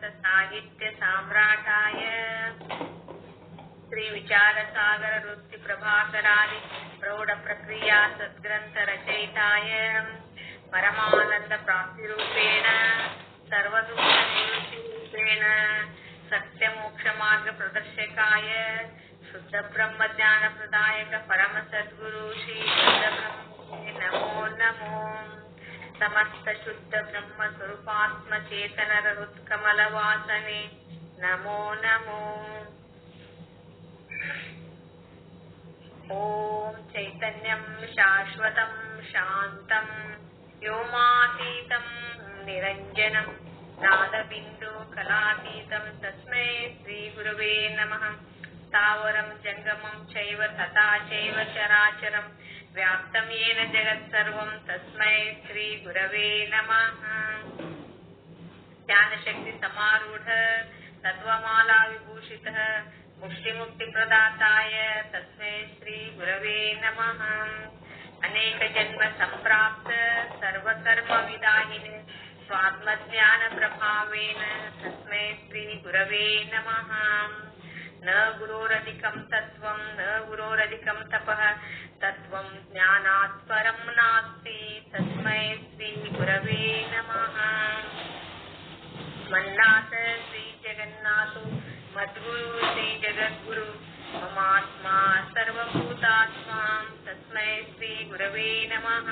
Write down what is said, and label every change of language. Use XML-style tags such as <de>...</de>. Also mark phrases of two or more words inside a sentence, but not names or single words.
<sa>ಸಾಹಿತ್ಯ ಸಾಮ್ರಾಟಾಯ ಶ್ರೀ ವಿಚಾರ ಸಾಗರ ವೃತ್ತಿ ಪ್ರಭಾಕರಾದಿ ಪ್ರೌಢ ಪ್ರಕ್ರಿಯಾ ಸದ್ಗ್ರಂಥ ರಚಯಿತಾಯ ಪರಮಾನಂದ ಪ್ರಾಪ್ತಿರೂಪೇಣ ಸರ್ವದುಃಖ ನಿವೃತ್ತಿರೂಪೇಣ ಸತ್ಯ ಮೋಕ್ಷ ಮಾರ್ಗ ಪ್ರದರ್ಶಕಾಯ ಶುದ್ಧ ಬ್ರಹ್ಮ ಜ್ಞಾನ ಪ್ರದಾಯಕ ಪರಮ ಸದ್ಗುರು ಶ್ರೀ ಶುದ್ಧ ಬ್ರಹ್ಮೇ ನಮೋ ನಮೋ. ಸಮಸ್ತ ಶುದ್ಧ ಬ್ರಹ್ಮ ಸ್ವರೂಪಾತ್ಮ ಚೇತನರ ಹೃತ್ಕಮಲ ವಾಸನೆ ನಮೋ ನಮೋ. ಓಂ ಚೈತನ್ಯಂ ಶಾಶ್ವತಂ ಶಾಂತಂ ವ್ಯೋಮಾತೀತಂ ನಿರಂಜನಂ ನಾದಬಿಂದು ಕಲಾತೀತಂ ತಸ್ಮೈ ಶ್ರೀ ಗುರವೇ ನಮಃ. ಸ್ಥಾವರಂ ಜಂಗಮಂ ಚೈವ ತಥಾ ಚೈವ ಚರಾಚರಂ ವ್ಯಾಪ್ತಂ ಯೇನ ಜಗತ್ಸರ್ವಂ ತಸ್ಮೈ ಶ್ರೀ ಗುರವೇ ನಮಃ. ಜ್ಞಾನಶಕ್ತಿ ಸಮಾರೂಢ ತತ್ವಮಾಲಾ ವಿಭೂಷಿತಃ ಮುಕ್ತಿ ಪ್ರದಾತಾಯ ತಸ್ಮೈ ಶ್ರೀ ಗುರವೇ ನಮಃ. ಅನೇಕ ಜನ್ಮ ಸಂಪ್ರಾಪ್ತ ಸರ್ವಕರ್ಮ ವಿದಾಯಿನೆ ಸ್ವಾತ್ಮಜ್ಞಾನ ಪ್ರಭಾವೇನ ತಸ್ಮೈ ಶ್ರೀ ಗುರವೇ ನಮಃ. न गुरोरधिकं तत्त्वं न गुरोरधिकं तपः तत्त्वं ज्ञानात् परं नास्ति तस्मै श्री गुरवे नमः। मन्नाथ श्री जगन्नाथो मद्गुरु श्री जगद्गुरु ममात्मा सर्वभूतात्मा तस्मै श्री गुरवे नमः।</sa>